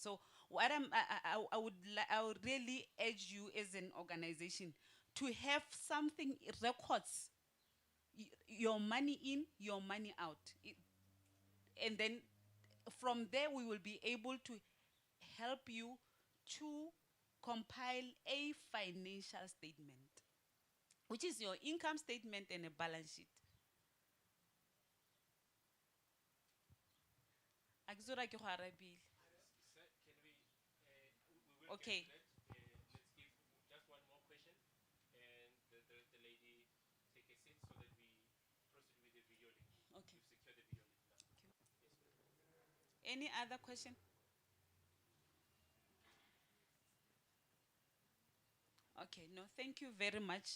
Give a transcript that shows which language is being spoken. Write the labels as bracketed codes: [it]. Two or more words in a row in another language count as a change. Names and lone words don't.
[en] So what I would really urge you as an organization to have something, records, your money in, your money out. And then from there we will be able to help you to compile a financial statement, which is your income statement and a balance sheet. [tn] Akzura ke go arabile. [en] Okay. Let's give just one more question, and the lady take a seat so that we proceed with the video link. Okay. We've secured the video link now. Yes, Any other question? Okay, no, thank you very much.